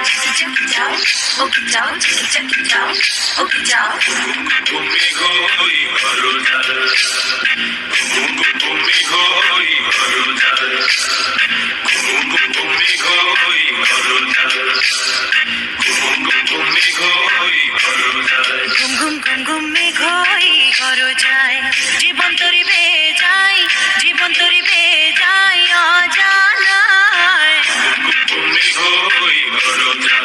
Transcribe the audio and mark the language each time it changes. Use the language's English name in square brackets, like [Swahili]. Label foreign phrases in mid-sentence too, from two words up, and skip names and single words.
[Kok Borok] chaki chao, oki chao, chaki chao, oki chao. Bumi goi barudar, bumi goi barudar, bumi goi barudar, bumi goi barudar. [Bangla] ঘুম ঘুম ঘুম ঘুম মেঘই ঘর যায়, জীবন তরি বেয়ে যায়, জীবন তরি বেয়ে যায় অজানায়। [Kok Borok] Bumi goi barudar,